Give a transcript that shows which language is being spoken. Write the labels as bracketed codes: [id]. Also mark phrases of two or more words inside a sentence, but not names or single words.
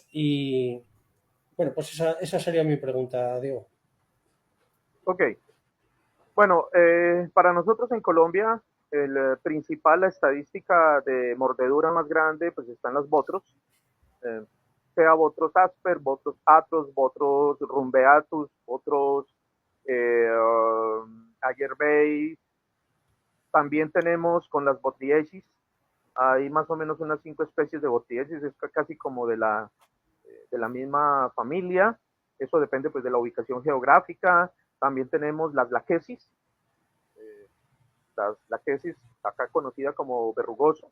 [es] Y bueno, pues esa sería mi pregunta, Diego. Ok, Bueno, para nosotros en Colombia, el principal, la estadística de mordedura más grande, pues están las botros, eh, sea botros asper, botros atros, botros rumbeatus, botros ayerbei. También tenemos con las botriesis, hay más o menos unas 5 especies de botriesis, es casi como de la misma familia, eso depende pues de la ubicación geográfica. También tenemos las laquesis, acá conocida como verrugoso.